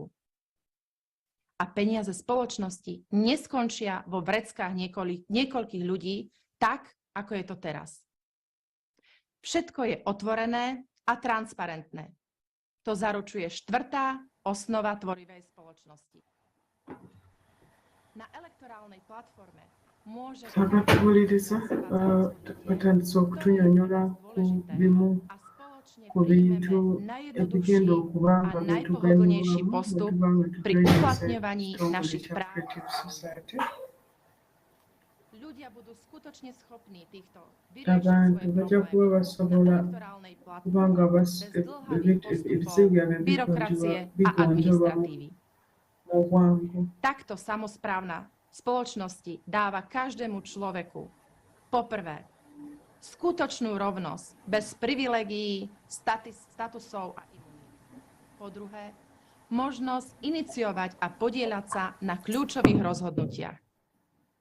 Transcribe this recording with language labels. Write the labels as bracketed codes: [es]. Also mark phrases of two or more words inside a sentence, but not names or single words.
[sk] A peniaze spoločnosti neskončia vo vreckách niekoľkých ľudí tak, ako je to teraz. Všetko je otvorené a transparentné. To zaručuje 4. osnova tvorivej spoločnosti. Na elektorálnej platforme môže [lg] ku bintu ebigenda okuba nga [sk] najpohodlnejší postup pri uplatňovaní našich práv. Ľudia budú skutočne schopní týchto [lg] abantu bajja kuba basobola kuba nga ebizibu byabwe bigonjolwa mu bwangu. [sk] Takto samosprávna spoločnosti dáva každému človeku poprvé skutočnú rovnosť bez privilegií, statusov a imunít. Po druhé, možnosť iniciovať a podieľať sa na kľúčových rozhodnutiach.